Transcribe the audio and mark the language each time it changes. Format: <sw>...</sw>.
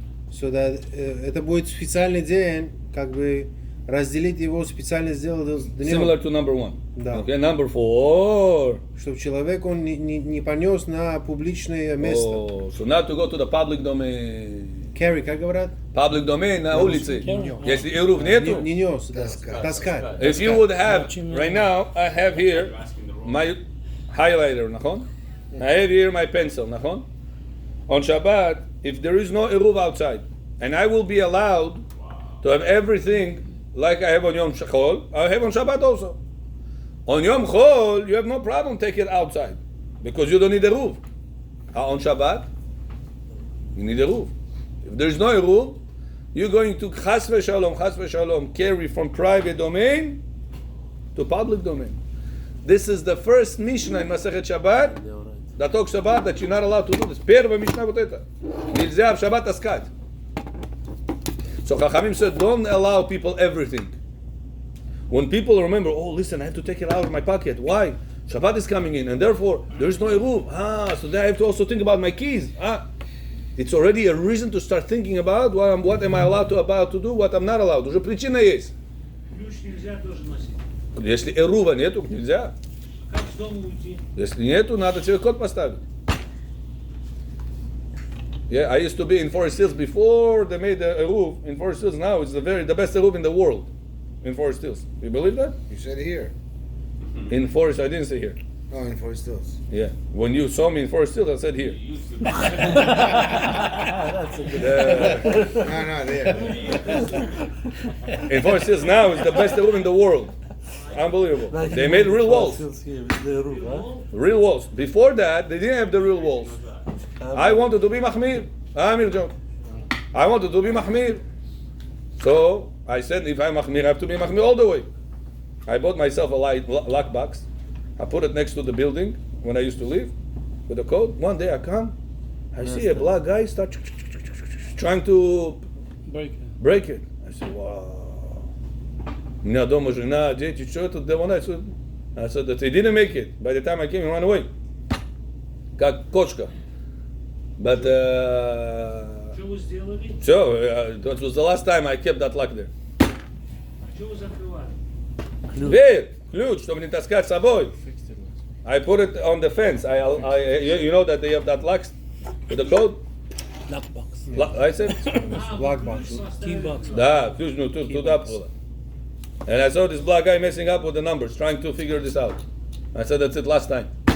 <en>So that</en> <ru>это будет специальный день, как бы разделить его, специально сделать днем.</ru> <en>Similar to number 1.</en> <ru>Да.</ru> <en>Okay, number 4.</en> <ru>Чтобы человек он не понес на публичное место.</ru> <en>Oh, so not to go to the public domain.</en> <ru>Carry, как говорят?</ru> <en>Public domain</en> <ru>на улице. Если эрув нету. Не нес, да. Таскать.</ru> <en>If you would have, right now, I have here my highlighter, נכון? I have here my pencil, נכון? On Shabbat, if there is no eruv outside, and I will be allowed to have everything like I have on Yom Chol, I have on Shabbat also. On Yom Chol, you have no problem take it outside because you don't need eruv. On Shabbat, you need eruv. If there's no eruv, you're going to chas v'shalom, carry from private domain to public domain. This is the first Mishnah in Masechet Shabbat that talks about that you're not allowed to do this.</en> <ru>Первая Mishnah вот это. Нельзя в Шаббат таскать.</ru> <en>So Chachamim said, don't allow people everything. When people remember, oh, listen, I have to take it out of my pocket. Why? Shabbat is coming in, and therefore there is no eruv. So then I have to also think about my keys. It's already a reason to start thinking about what am I allowed to do, what I'm not allowed.</en> <ru>Уже причина есть. Ключ нельзя тоже носить. Если эрува нету, нельзя. Как с дома уйти? Если нету, надо себе код поставить.</ru> <en>Yeah, I used to be in Forest Hills before they made the eruv. In Forest Hills now, it's the best eruv in the world. In Forest Hills, you believe that? You said it here. In Forest, I didn't say here. Oh, in Forest Hills. Yeah, when you saw me in Forest Hills, I said here. That's a good. No, there. In Forest Hills now, it's the best eruv in the world. Unbelievable. They made real walls. Real walls. Before that, they didn't have the real walls. I wanted to be mahmir. Amir joke. I wanted to be mahmir. So I said, if I'm mahmir, I have to be mahmir all the way. I bought myself a lock box. I put it next to the building when I used to live with a code. One day I come, I see a black guy start trying to break it. I said, wow.</en> <ru>У меня дома жена, дети, что это?</ru> <en>I said that he didn't make it. By the time I came, he ran away.</en> <ru>Как кошка.</ru> <en>But</en> <ru>Что вы сделали?</ru> <en>so that was the last time I kept that lock there.</en> <ru>А что вы закрывали? Дверь, ключ, чтобы не таскать с собой.</ru> <en>I put it on the fence. You know that they have that lock with the code. Lockbox. I said. Lockbox. Key box.</en> <ru>Да, ключ, ну туда было.</ru> <en>And I saw this black guy messing up with the numbers, trying to figure this out. I said, that's it last time.</en>